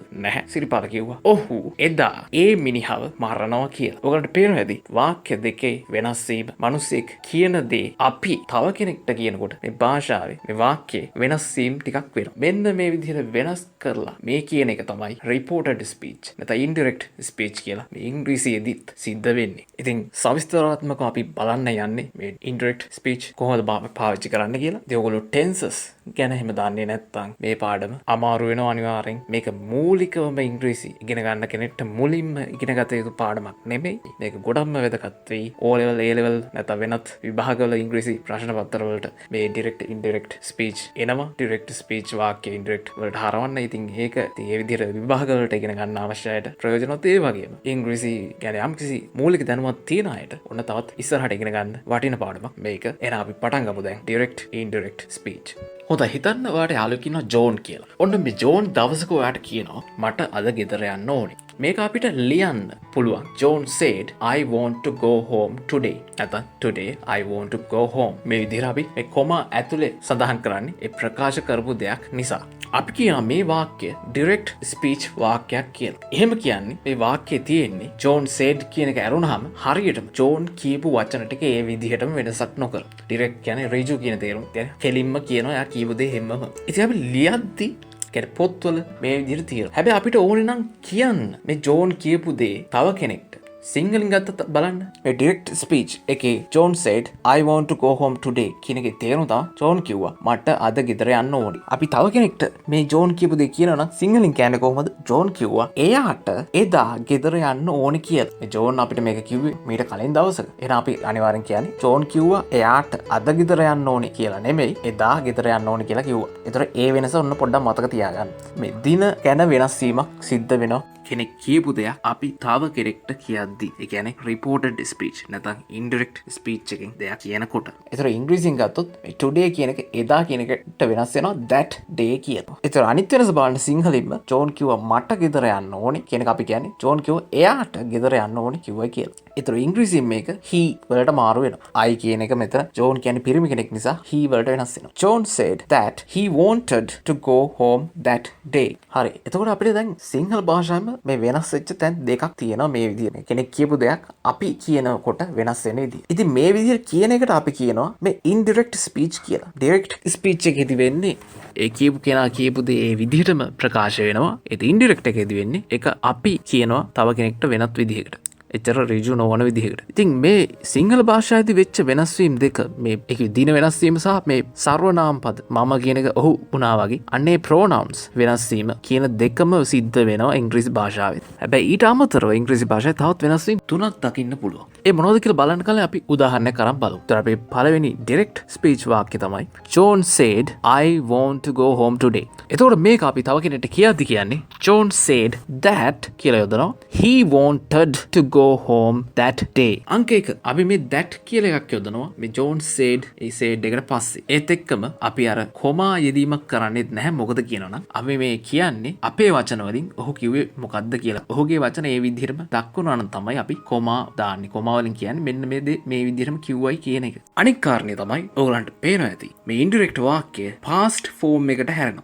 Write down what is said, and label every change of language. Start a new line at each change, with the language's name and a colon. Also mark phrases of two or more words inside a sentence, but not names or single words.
Sinhala: නැහැ. සිරිපාල කිව්වා ඔහු එදා ඒ මිනිහව මරනවා කියලා. ඔයගලන්ට පේනවා ඇති වාක්‍ය දෙකේ වෙනස් වීම. මිනිස්සෙක් කියන දේ අපි තව කෙනෙක්ට කියනකොට මේ භාෂාවේ මේ වාක්‍යයේ වෙනස් වීම ටිකක් වෙනවා. මෙන්න මේ විදිහට වෙනස් කරලා මේ කියන එක තමයි
English: reported speech
Sinhala: නැත්නම්
English: indirect speech
Sinhala: කියලා මේ ඉංග්‍රීසියෙදිත් සිද්ධ වෙන්නේ. ඉතින් සවිස්තරාත්මකව අපි බලන්න යන්නේ මේ
English: indirect speech
Sinhala: කොහොමද පාවිච්චි කරන්න කියලා. ඉතින් ඔයගොල්ලෝ tenses ගැන එහෙම දන්නේ නැත්නම් මේ පාඩම අමාරු වෙනවා අනිවාර්යෙන්. මේක මූලිකවම ඉංග්‍රීසි ඉගෙන ගන්න කෙනෙක්ට මුලින්ම ඉගෙන ගත යුතු පාඩමක් නෙමෙයි. මේක ගොඩක්ම වැදගත් වෙයි. O level A level නැත්නම් වෙනත් විභාගවල ඉංග්‍රීසි ප්‍රශ්න පත්‍ර වලට මේ
English: direct indirect speech
Sinhala: එනවා.
English: direct speech
Sinhala: වාක්‍ය indirect වලට හරවන්න. ඉතින් ඒක ඒ විදිහට විභාග වලට ඉගෙන ගන්න අවශ්‍යයට ප්‍රයෝජනවත් ඒ වගේම ඉංග්‍රීසි ගැන යම්කිසි මූලික දැනුමක් තියෙන අයට ඔන්න තවත් ඉස්සරහට ඉගෙන ගන්න වටින පාඩමක් මේක. එහෙනම් අපි පටන් ගමු දැන්
English: direct indirect speech.
Sinhala: හොඳයි හිතන්න ඔයාට යාළුවෙක් ඉන්නවා ජෝන් කියලා. ඔන්න මේ ජෝන් දවසක ඔයාට කියනවා මට අද ගෙදර යන්න ඕනේ. මේක අපිට ලියන්න පුළුවන්.
English: John said I want to go home today. නැත්නම් today I want to go home.
Sinhala: මේ විදිහට අපි මේ කොමා ඇතුලේ සඳහන් කරන්නේ ඒ ප්‍රකාශ කරපු දෙයක් නිසා. අපි කියනවා මේ වාක්‍ය
English: direct speech
Sinhala: වාක්‍යයක් කියලා. එහෙම කියන්නේ මේ වාක්‍යයේ තියෙන්නේ
English: John said
Sinhala: කියන එක ඇරුණාම හරියටම John කියපු වචන ටික ඒ විදිහටම වෙනසක් නොකර. direct කියන්නේ ඍජු කියන තේරුම. කියන්නේ කෙලින්ම කියනවා එයා කියපු දේ හැමම. ඉතින් අපි ලියද්දි කියන්නේ පොත්වල මේ විදිහට තියෙනවා. හැබැයි අපිට ඕනේ නම් කියන්න මේ ජෝන් කියපු දේ තව කෙනෙක්ට සිංහලෙන් ගත්තත් බලන්න. මේ
English: direct speech
Sinhala: එකේ
English: John said I want to go home today
Sinhala: කියන එකේ තේරුම තමයි John කිව්වා මට අද ගෙදර යන්න ඕනි. අපි තව කෙනෙක්ට මේ John කියපු දේ කියනවා නම් සිංහලෙන් කියන්නේ කොහොමද? John කිව්වා එයාට එදා ගෙදර යන්න ඕනි කියලා. මේ John අපිට මේක කිව්වේ මීට කලින් දවසක. එහෙනම් අපි අනිවාර්යෙන් කියන්නේ John කිව්වා එයාට අද ගෙදර යන්න ඕනි කියලා නෙමෙයි එදා ගෙදර යන්න ඕනි කියලා කිව්වා. ඒතර ඒ වෙනස ඔන්න පොඩ්ඩක් මතක තියාගන්න. මේ දින ගැන වෙනස් වීමක් සිද්ධ වෙනවා. කෙනෙක් කියපු දෙයක් අපි තව කෙනෙක්ට කියද්දි. ඒ කියන්නේ
English: reported speech
Sinhala: නැත්නම්
English: indirect speech
Sinhala: එකෙන් දෙයක් කියනකොට. ඒතර ඉංග්‍රීසියෙන් ගත්තොත් මේ today කියන එක එදා කියන එකට වෙනස් වෙනවා
English: that day
Sinhala: කියනවා. ඒතර අනිත් වෙනස බලන්න සිංහලෙන්ම John කිව්වා මට ගෙදර යන්න ඕනේ කියන එක අපි කියන්නේ John කිව්වා එයාට ගෙදර යන්න ඕනේ කිව්වා කියලා. ඒතර ඉංග්‍රීසියෙන් මේක he වලට මාරු වෙනවා. I කියන එක මෙතන John කියන්නේ පිරිමි කෙනෙක් නිසා he වලට වෙනස් වෙනවා.
English: John said that he wanted to go home that day.
Sinhala: හරි. එතකොට අපිට දැන් සිංහල භාෂාවෙම මේ වෙනස් වෙච්ච තැන් දෙකක් තියෙනවා මේ විදිහට. කෙනෙක් කියපු දෙයක් අපි කියනකොට වෙනස් වෙන විදිහ. ඉතින් මේ විදිහට කියන එකට අපි කියනවා මේ
English: indirect speech
Sinhala: කියලා.
English: direct speech
Sinhala: එකේදී වෙන්නේ ඒ කියපු කෙනා කියපු දේ ඒ විදිහටම ප්‍රකාශ වෙනවා. ඒ indirect එකේදී වෙන්නේ ඒක අපි කියනවා තව කෙනෙක්ට වෙනත් විදිහකට. එච්චර ඍජු නොවන විදිහකට. ඉතින් මේ සිංහල භාෂාවේදී වෙච්ච වෙනස්වීම් දෙක මේ ඒක දින වෙනස්වීම සහ මේ සර්වනාම පද මම කියන එක ඔහු වුණා වගේ අන්නේ pronouns වෙනස්වීම කියන දෙකම සිද්ධ වෙනවා ඉංග්‍රීසි භාෂාවෙත්. හැබැයි ඊට අමතරව ඉංග්‍රීසි භාෂාවේ තවත් වෙනස්වීම් තුනක් දකින්න පුළුවන්. ඒ මොනවද කියලා බලන්න කලින් අපි උදාහරණයක් අරන් බලමු. ඒතර අපි පළවෙනි
English: direct speech
Sinhala: වාක්‍ය තමයි
English: John said I want to go home today.
Sinhala: එතකොට මේක අපි තව කෙනෙක්ට කියද්දි කියන්නේ
English: John said that
Sinhala: කියලා යොදනවා.
English: He wanted to go home that day.
Sinhala: අංක 1 අපි මේ that කියලා එකක් යොදනවා. මේ
English: John said
Sinhala: ඒ said එකට පස්සේ. ඒත් එක්කම අපි අර කොමා යෙදීමක් කරන්නේත් නැහැ. මොකද කියනවනම් අපි මේ කියන්නේ අපේ වචන වලින් ඔහු කිව්වේ මොකද්ද කියලා. ඔහුගේ වචන ඒ විදිහටම දක්වනවා නම් තමයි අපි කොමා දාන්නේ. කොමා වලින් කියන්නේ මෙන්න මේ විදිහටම කිව්වයි කියන එක. අනික් කාරණේ තමයි ඕගලන්ට පේනවා ඇති. මේ indirect වාක්‍ය
English: past form
Sinhala: එකට හැරෙනවා.